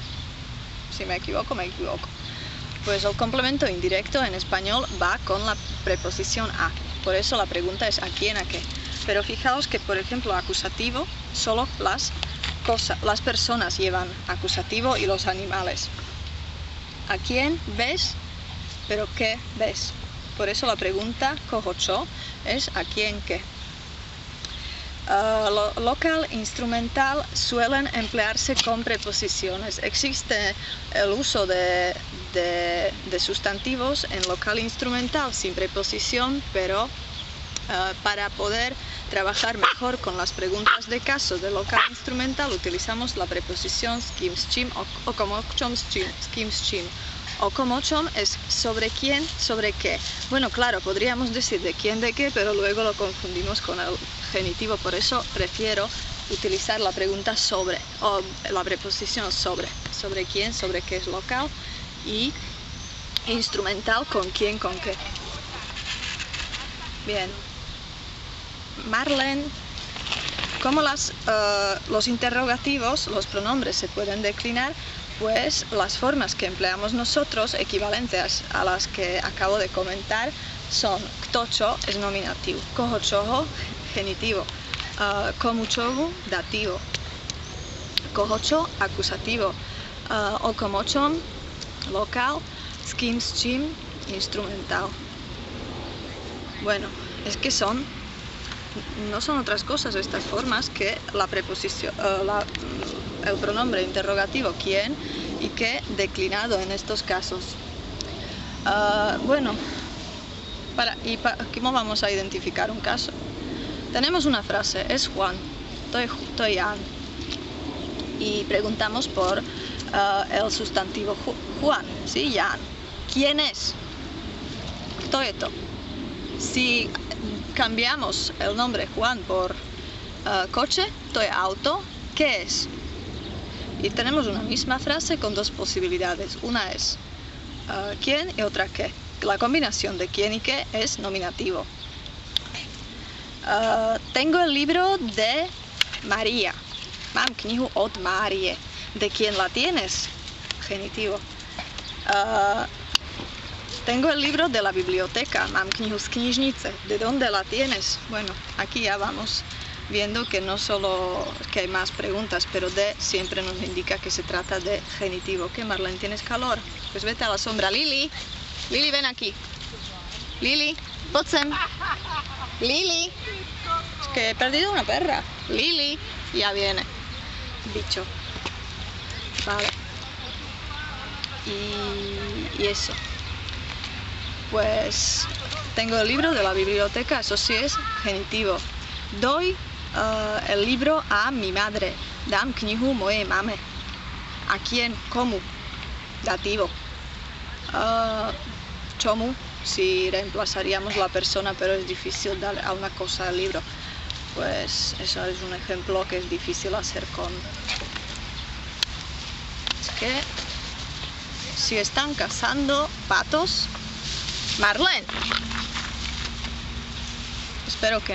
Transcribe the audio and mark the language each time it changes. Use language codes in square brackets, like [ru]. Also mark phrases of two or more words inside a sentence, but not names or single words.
[es] Si me equivoco, me equivoco. Pues el complemento indirecto en español va con la preposición a. Por eso la pregunta es a quién, a qué. Pero fijaos que, por ejemplo, acusativo, solo las personas llevan acusativo y los animales. ¿A quién ves? ¿Pero qué ves? Por eso la pregunta [sk] koho čo [es] es ¿a quién qué? Local, instrumental suelen emplearse con preposiciones. Existe el uso de sustantivos en local instrumental sin preposición, pero para poder trabajar mejor con las preguntas de caso de local instrumental utilizamos la preposición [sk] s kým, s čím [es] o como čom, [sk] s kým, s čím. [es] O como čom es sobre quién, sobre qué. Bueno, claro, podríamos decir de quién, de qué, pero luego lo confundimos con el genitivo, por eso prefiero utilizar la pregunta sobre, o la preposición sobre quién, sobre qué es local, y instrumental con quién, con qué. Bien. Marlene, como los interrogativos, los pronombres se pueden declinar, pues las formas que empleamos nosotros, equivalentes a las que acabo de comentar, son [sk] kto čo [es] es nominativo, [sk] koho čoho [es] genitivo, [sk] komu čomu [es] dativo, [sk] koho čo [es] acusativo, [sk] o komo čom [es] local, [sk] s kým, s čím [es] instrumental. Bueno, es que no son otras cosas estas formas que la preposición, el pronombre interrogativo quién y qué declinado en estos casos. Bueno, ¿cómo vamos a identificar un caso? Tenemos una frase, es Juan, estoy Jan, y preguntamos por el sustantivo Juan, ¿sí? Jan. ¿Quién es? [sk] Kto je to? [es] Si cambiamos el nombre Juan por coche, [sk] to je auto, [es] ¿qué es? Y tenemos una misma frase con dos posibilidades. Una es quién y otra qué. La combinación de quién y qué es nominativo. Tengo el libro de María. [sk] Mám knihu od Márie. [es] ¿De quién la tienes? Genitivo. Tengo el libro de la biblioteca. [sk] Mám knihu z knižnice. [es] ¿De dónde la tienes? Bueno, aquí ya vamos viendo que no solo que hay más preguntas, pero de siempre nos indica que se trata de genitivo. ¿Qué, Marlene? ¿Tienes calor? Pues vete a la sombra. Lili, Lili, ven aquí. [sk] Lili, poď sem. [es] Lili, es que he perdido una perra. Lili, ya viene. Bicho. Vale. Y eso. Pues tengo el libro de la biblioteca, eso sí es genitivo. Doy el libro a mi madre. [sk] Dám knihu mojej mame. [es] ¿A quién? [sk] Komu? [es] Dativo. Čomu? Si reemplazaríamos la persona, pero es difícil dar a una cosa el libro. Pues eso es un ejemplo que es difícil hacer con... Es que si están cazando patos... Marlene. Espero que no.